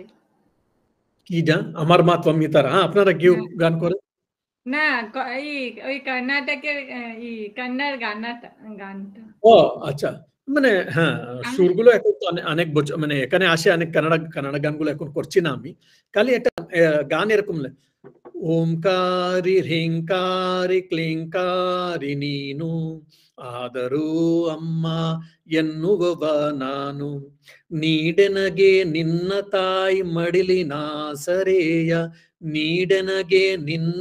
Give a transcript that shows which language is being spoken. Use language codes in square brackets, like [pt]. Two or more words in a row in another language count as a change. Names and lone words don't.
[bn] কি গান? আমার মা ত্বম হি তারা। আপনারা কেউ গান করেন? না, ওই কর্ণাটকের কন্নড় গানটা। ও আচ্ছা, মানে হ্যাঁ, সুরগুলো এখন তো অনেক মানে এখানে আসে অনেক কানাডা গানগুলো এখন করছি না আমি, খালি একটা গান এরকম [kn] ಓಂಕಾರಿ ಹ್ರೀಂಕಾರಿ ಕ್ಲೀಂಕಾರಿ ನೀನು, ಆದರೂ ಅಮ್ಮ ಎನ್ನುವವ ನಾನು, ನೀಡೆನಗೆ ನಿನ್ನ ತಾಯಿ ಮಡಿಲಿನ ಸರೆಯ, ನೀಡೆನಗೆ ನಿನ್ನ